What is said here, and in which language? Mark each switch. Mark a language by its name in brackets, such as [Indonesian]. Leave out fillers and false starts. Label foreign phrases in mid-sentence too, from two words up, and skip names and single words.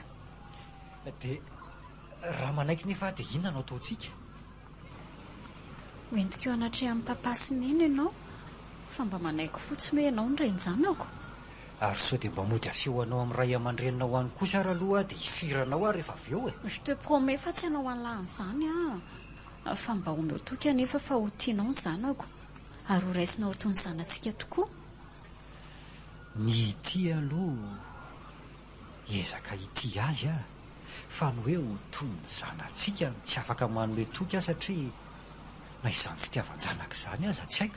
[Malagasy] Dia raha manaiky nefa dia inona no ataontsika? Hoentiko anatria amin'ny papa sy neny ianao. Fa mba manaiky fotsiny hoe ianao ny renjanako. Ary sao dia mba mody aseho anao amin'ny ray aman-drenina ho any kosa ary aloha dia hifiranao ary rehefa avy eo e. [French] Je te promets [Malagasy] fa tsy hanao an'lahiny izany fa mba omeo toky anefa fa ho tianao ny zanako. Ary ho raisinao toy ny zanantsika tokoa. Ny ity aloha ezaka ity azy a. Fa ny hoe ho toy ny zanantsika tsy afaka manome toky aho satria na izany fitiavan-janaka izany aza tsy haiko.